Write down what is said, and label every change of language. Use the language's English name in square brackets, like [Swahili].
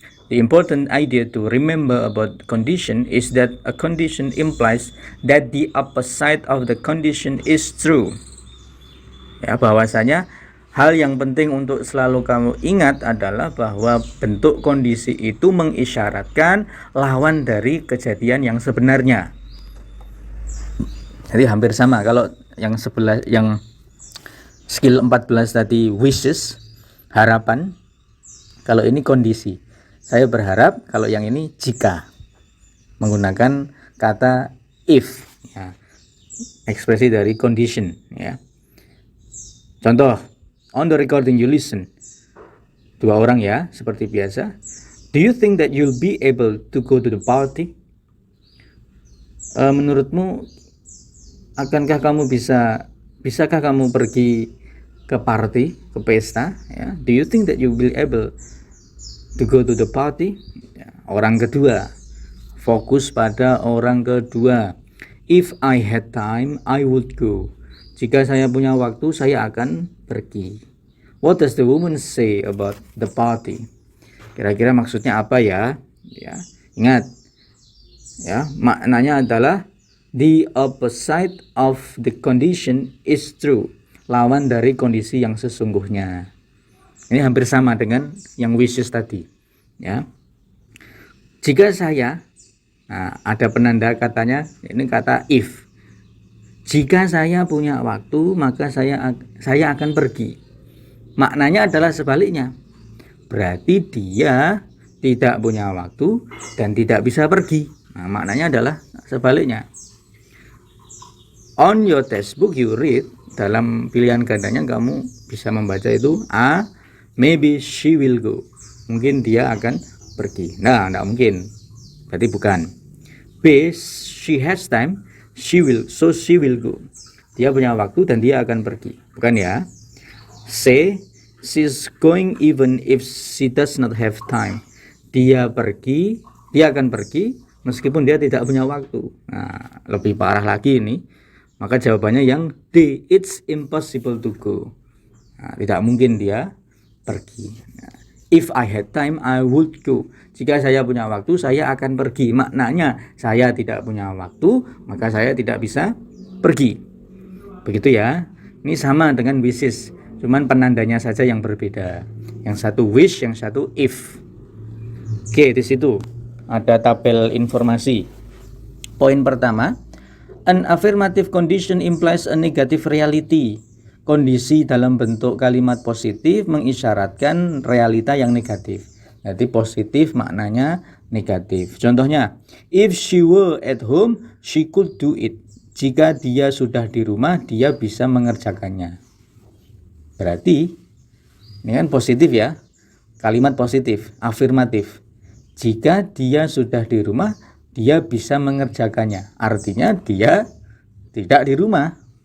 [English] The important idea to remember about condition is that a condition implies that the opposite of the condition is true. [Indonesian] Ya, bahwasanya hal yang penting untuk selalu kamu ingat adalah bahwa bentuk kondisi itu mengisyaratkan lawan dari kejadian yang sebenarnya. Jadi hampir sama. Kalau yang skill 14 tadi wishes, harapan. Kalau ini kondisi. Saya berharap. Kalau yang ini jika. Menggunakan kata if. Ya. Ekspresi dari condition. Ya. Contoh. [English] On the recording you listen. [Indonesian] 2 orang ya, seperti biasa. [English] Do you think that you'll be able to go to the party? [Indonesian] Menurutmu, akankah kamu bisakah kamu pergi ke party, ke pesta? Ya? [English] Do you think that you will be able to go to the party? [Indonesian] Ya. Orang kedua, fokus pada orang kedua. [English] If I had time, I would go. [Indonesian] Jika saya punya waktu, saya akan pergi. [English] What does the woman say about the party? [Indonesian] Kira-kira maksudnya apa ya? Ya, ingat. Ya, maknanya adalah [English] the opposite of the condition is true. [Indonesian] Lawan dari kondisi yang sesungguhnya. Ini hampir sama dengan yang wishes tadi. Ya. Jika saya, nah, ada penanda katanya, ini kata if. Jika saya punya waktu, maka saya akan pergi. Maknanya adalah sebaliknya. Berarti dia tidak punya waktu dan tidak bisa pergi. Nah, maknanya adalah sebaliknya. [English] On your textbook you read, [Indonesian] dalam pilihan gandanya kamu bisa membaca itu [English] A, maybe she will go. [Indonesian] Mungkin dia akan pergi. Nah, tidak mungkin. Berarti bukan. [English] B, she has time. She will go. [Indonesian] Dia punya waktu dan dia akan pergi. Bukan ya. [English] C, she's going even if she does not have time. [Indonesian] Dia akan pergi meskipun dia tidak punya waktu. Nah, lebih parah lagi ini. Maka jawabannya yang D, [English] it's impossible to go. [Indonesian] Nah, tidak mungkin dia pergi. [English] Nah, if I had time, I would go. [Indonesian] Jika saya punya waktu, saya akan pergi. Maknanya, saya tidak punya waktu, maka saya tidak bisa pergi. Begitu ya. Ini sama dengan wishes, cuman penandanya saja yang berbeda. Yang satu wish, yang satu if. Oke, di situ ada tabel informasi. Poin pertama, [English] an affirmative condition implies a negative reality. [Indonesian] Kondisi dalam bentuk kalimat positif mengisyaratkan realita yang negatif. Jadi positif maknanya negatif. Contohnya, [English] if she were at home, she could do it. [Indonesian] Jika dia sudah di rumah, dia bisa mengerjakannya. Berarti, ini kan positif ya. Kalimat positif, afirmatif. Jika dia sudah di rumah, dia bisa mengerjakannya. Artinya dia tidak di rumah.